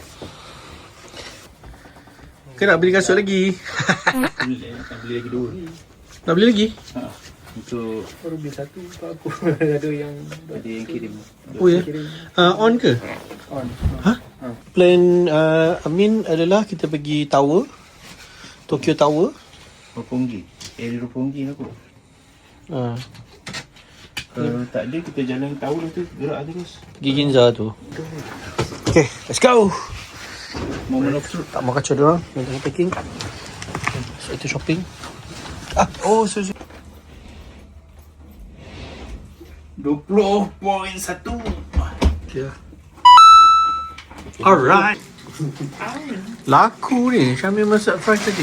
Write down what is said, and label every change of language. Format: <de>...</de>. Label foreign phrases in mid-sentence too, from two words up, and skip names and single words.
<ms>Ke nak beli kasut lagi? Nak beli lagi 2. Nak beli lagi? Untuk Baru beli satu untuk aku. Ada yang kirim. Oh ya? On ke? on. Ha? Plan Amin adalah kita pergi tower, Tokyo Tower. Roppongi. Roppongi aku. Kalau tak ada, kita jalan tower tu, gerak terus. Pergi Ginza tu.</ms> <en>Okay, let's go. Moment of truth.</en> <ms>Tak mau kacau diorang yang tengah packing. So itu shopping. Sorry. 20.1.</ms> <en>Okay. Alright.</en> <ms>Laku ni Syamil masak fries tadi.</ms>